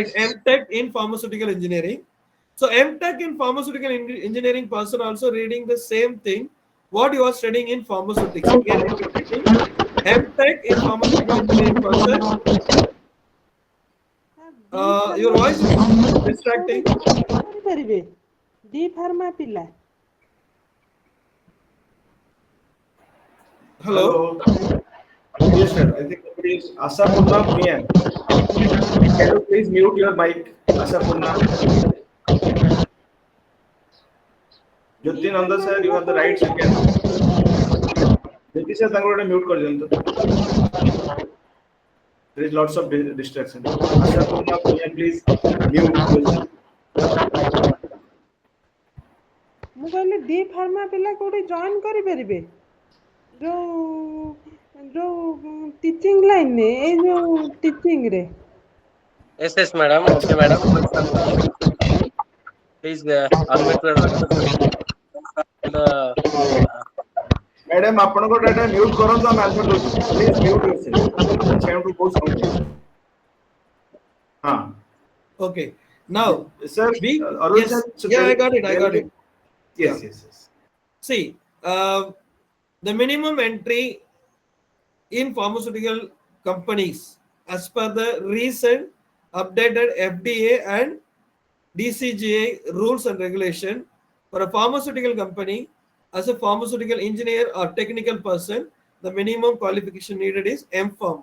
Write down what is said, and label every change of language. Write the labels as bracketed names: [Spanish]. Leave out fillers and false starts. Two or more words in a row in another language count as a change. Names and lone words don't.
[English] MTech in pharmaceutical engineering. So MTech in pharmaceutical engineering person also reading the same thing what you are studying in pharmaceutics. Again, I'm repeating. MTech in pharmaceutical engineering person. [Odia] ବି [English] Your [Odia] ଫାର୍ମା [English] voice is [Odia] କୋଉଠି [English] distracting. [Odia] ଜଏନ୍ କରିପାରିବେ? [English] B Pharma [Odia] ପିଲା [English] Hello. Hello. Yes, sir. I think it is Asapurna Priyan. Can you please mute your mic, Asapurna? [Odia] ବି [English] Jyoti Nanda [Odia] ଫାର୍ମା [English] sir, you [Odia] ପିଲା [English] have the [Odia] କୋଉଠି [English] rights. You can. Jyoti sir, [Odia] ତାଙ୍କୁ ଗୋଟେ mute କରିଦିଅନ୍ତୁ. [English] There is lots of distraction. Asapurna Priyan, please mute yourself. [Odia] ମୁଁ କହିଲି [English] D Pharma [Odia] ପିଲା କୋଉଠି ଜଏନ୍ କରିପାରିବେ? ଯୋଉ ଯୋଉ [English] teaching lineରେ [Odia] ଏଇ ଯୋଉ ଟିଚିଂରେ [English] Yes, madam. Okay, madam. Please unmute your the Madam, [Odia] ଆପଣଙ୍କ ଡାଟା mute କରନ୍ତୁ ଆମେ answer ଦଉଛୁ. [English] Please mute yourself. [Odia] ଛାଡ଼ନ୍ତୁ ବହୁତ sound ହଉଛି. ହଁ. [English] Okay. Now, Sir, Arul yes. sir, so Yeah, I there, got it. there is a, Yeah. yes. See, the minimum entry in pharmaceutical companies as per the recent updated FDA and DCGA rules and regulation for a pharmaceutical company as a pharmaceutical engineer or technical person, the minimum qualification needed is M.Pharma.